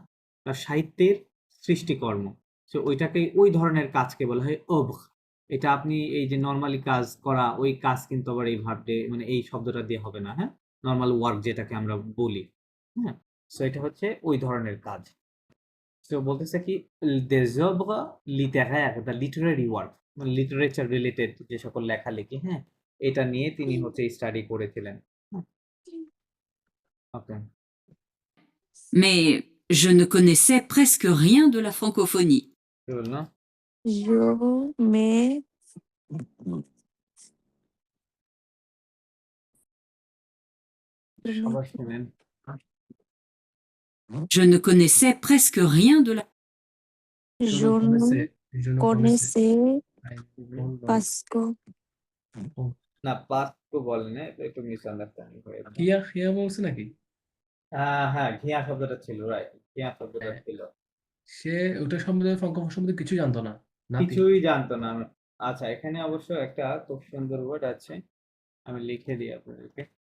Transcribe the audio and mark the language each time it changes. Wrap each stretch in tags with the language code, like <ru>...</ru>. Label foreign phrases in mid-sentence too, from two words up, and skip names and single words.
<bn>তার সাহিত্যের সৃষ্টিকর্ম। সো ওইটাকে, ওই ধরনের কাজকে বলা হয় ওব। এটা আপনি এই যে নর্মালি কাজ করা, ওই কাজ কিন্তু আবার এই ভার্বে মানে এই শব্দটা দিয়ে হবে না। হ্যাঁ,</bn> <en>normal work</en> <bn>যেটাকে আমরা বলি। হ্যাঁ, সো এটা হচ্ছে ওই ধরনের কাজ। সো বলতেছে কি</bn> <fr>des œuvres littéraires,</fr> <en>the literary work,</en> <bn>মানে</bn> <en>literature related</en> <bn>যে সকল লেখালেখি, হ্যাঁ, এটা নিয়ে তিনি হচ্ছে স্টাডি করেছিলেন। ওকে,</bn> <fr>Mais je ne connaissais presque rien de la francophonie.</fr> <bn>কি বললো? জো মে সবাই শুনেন।</bn> <fr>Je ne connaissais presque rien de la... জো Je ne কোনেসে</fr> <en>I don't know. পাসকো।</en> <bn>না, পাস তো বলেন না, এটা একটু মিসআন্ডারস্ট্যান্ডিং হয়ে গেছে। খিয়া বলছে নাকি? হ্যাঁ, ঘিয়া শব্দটা ছিল, রাইট, ঘিয়া শব্দটা হ্যাঁ। ছিল। সে ওটা সম্বন্ধে ফ্রাঙ্কোফোন সম্বন্ধে কিছু জানতো না।</bn> <en>Nothing.</en> <bn>কিছুই জানতো না। আচ্ছা, এখানে অবশ্য একটা খুব সুন্দর ওয়ার্ড আছে, আমি লিখে দিই আপনাদেরকে।</bn>